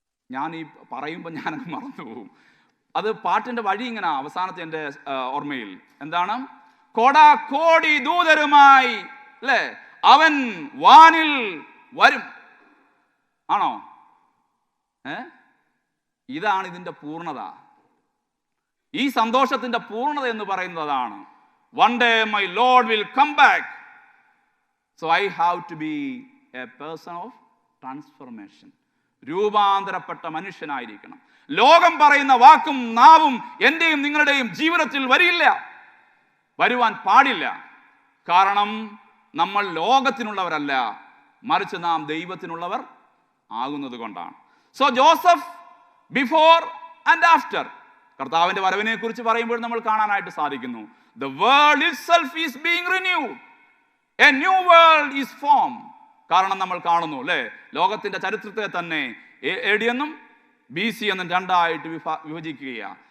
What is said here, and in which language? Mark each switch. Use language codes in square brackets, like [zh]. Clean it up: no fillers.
[ml] ഞാൻ ഈ പറയുമ്പോൾ ഞാനത് മറന്നു പോകും. അത് പാട്ടിന്റെ വഴി ഇങ്ങനെ അവസാനത്തെ എൻ്റെ ഓർമ്മയിൽ എന്താണ്? കോടാകോടി ദൂതരുമായി, അല്ലേ, അവൻ വാനിൽ വരും. ആണോ? ഇതാണ് ഇതിന്റെ പൂർണ്ണത. ഈ സന്തോഷത്തിന്റെ പൂർണ്ണത എന്ന് പറയുന്നതാണ്. [en] One day my Lord will come back. So I have to be a person of transformation. [ml] രൂപാന്തരപ്പെട്ട മനുഷ്യനായിരിക്കണം. ലോകം പറയുന്ന വാക്കും നാവും എന്റെയും നിങ്ങളുടെയും ജീവിതത്തിൽ വരില്ല, വരുവാൻ പാടില്ല. കാരണം നമ്മൾ ലോകത്തിനുള്ളവരല്ല, മറിച്ച് നാം ദൈവത്തിനുള്ളവർ ആകുന്നത് കൊണ്ടാണ്. [en] so Joseph before and after, [ml] കർത്താവിന്റെ വരവിനെ കുറിച്ച് പറയുമ്പോൾ നമ്മൾ കാണാനായിട്ട് സാധിക്കുന്നു. [en] The world itself is being renewed. A new world is formed. [ml] കാരണം നമ്മൾ കാണുന്നു, അല്ലേ, ലോകത്തിന്റെ ചരിത്രത്തെ തന്നെ AD എന്നും BC എന്നും 2ആയിട്ട് വിഭജിക്കുകയാണ്.